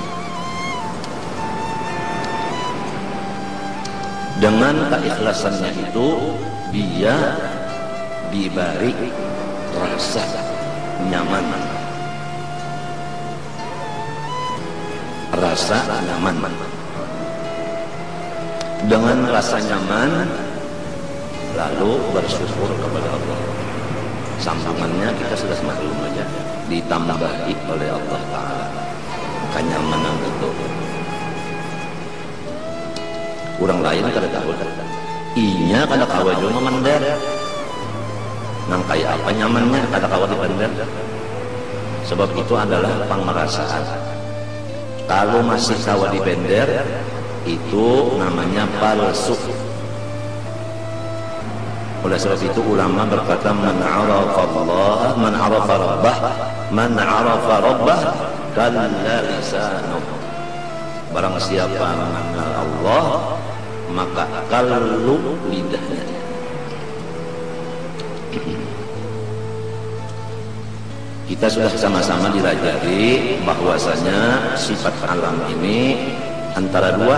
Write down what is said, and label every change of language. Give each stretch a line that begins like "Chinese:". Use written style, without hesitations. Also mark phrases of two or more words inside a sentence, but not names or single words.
Indonesian: Dengan keikhlasannya itu dia diberi rasa nyaman, rasa nyaman. Dengan rasa nyaman lalu bersyukur kepada Allah. Sambungannya kita sudah maklum aja, ditambahi oleh Allah Ta'ala kenyamanan itu.
Banjar: Orang lain kada tahu, inya kada kawa juga memandar nang kayak apa nyamannya kada kawa dipandar.
Indonesian: Sebab itu adalah pangmerasaan.
Banjar: Kalau masih kawa dipender, itu namanya palsu.
Indonesian: Oleh sebab itu ulama berkata,
Arabic: من عرف الله، من عرف ربه، من عرف ربه كل لسانه.
Indonesian: Barang siapa mengenal Allah, maka kallu lidahnya. Kita sudah sama-sama dilajari bahwasanya sifat alam ini antara dua.